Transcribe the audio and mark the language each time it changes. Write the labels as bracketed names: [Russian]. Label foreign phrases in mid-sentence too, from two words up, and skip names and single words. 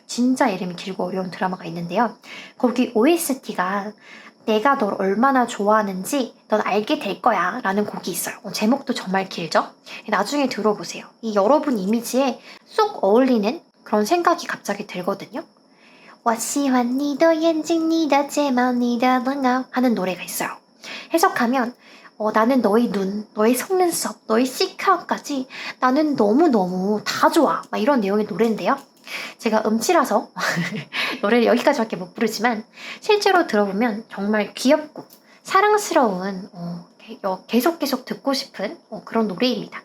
[Korean] 진짜 이름이 길고 어려운 드라마가 있는데요. 거기 OST가 내가 널 얼마나 좋아하는지 넌 알게 될 거야 라는 곡이 있어요. 제목도 정말 길죠? 나중에 들어보세요. 이 여러분 이미지에 쏙 어울리는 그런 생각이 갑자기 들거든요. [Chinese] 我喜欢你的眼睛你的睫毛你的冷傲 [Korean] 하는 노래가 있어요. 해석하면 나는 너의 눈, 너의 속눈썹, 너의 시크함까지 나는 너무너무 다 좋아 막 이런 내용의 노래인데요. 제가 음치라서 노래를 여기까지밖에 못 부르지만 실제로 들어보면 정말 귀엽고 사랑스러운 계속 듣고 싶은 그런 노래입니다.